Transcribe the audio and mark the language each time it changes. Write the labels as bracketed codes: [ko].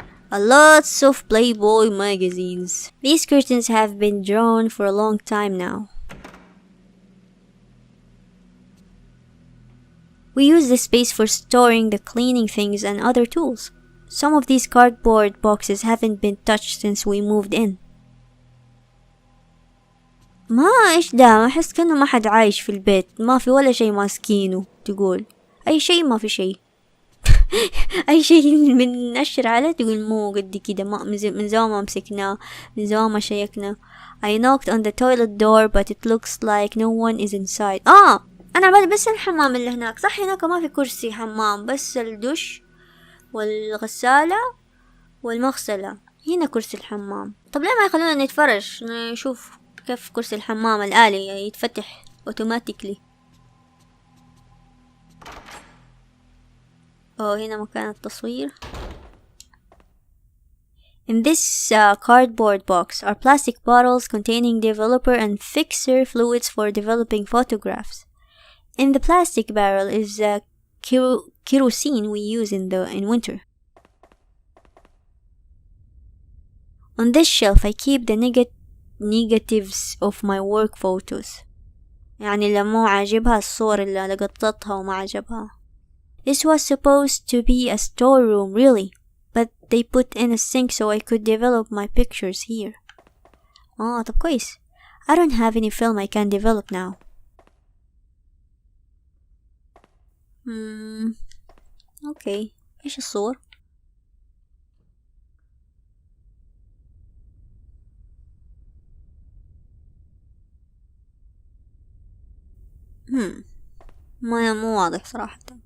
[en] Lots of Playboy magazines. These curtains have been drawn for a long time now. We use this space for storing the cleaning things and other tools. Some of these cardboard boxes haven't been touched since we moved in. [ar] ما إيش ده أحس كأنه ما حد عايش في البيت ما في ولا شيء ماسكينه تقول أي شيء ما في شيء أي شيء من نشر عليه تقول مو قد كده ما من زمان ما مسكناه من زمان ما شيكنا. [en] I knocked on the toilet door but it looks like no one is inside. [ar] أنا بالي بس الحمام اللي هناك صح هناك ما في كرسي حمام بس الدش والغسالة والمغسلة هنا كرسي الحمام. طب ليه ما يخلونا نتفرج نشوف كيف كرسي الحمام الآلي يتفتح اوتوماتيكلي. هنا مكان التصوير. [en] In this cardboard box are plastic bottles containing developer and fixer fluids for developing photographs. In the plastic barrel is kerosene we use in winter. On this shelf I keep the negatives of my work photos. [ar] يعني اللي مو عاجبها الصور اللي لقطتها وما عجبها. [en] This was supposed to be a storeroom really, but they put in a sink so I could develop my pictures here. [ar] طب كويس. [en] I don't have any film I can develop now. [ar] اوكي، ايش الصور؟ مو واضح صراحة.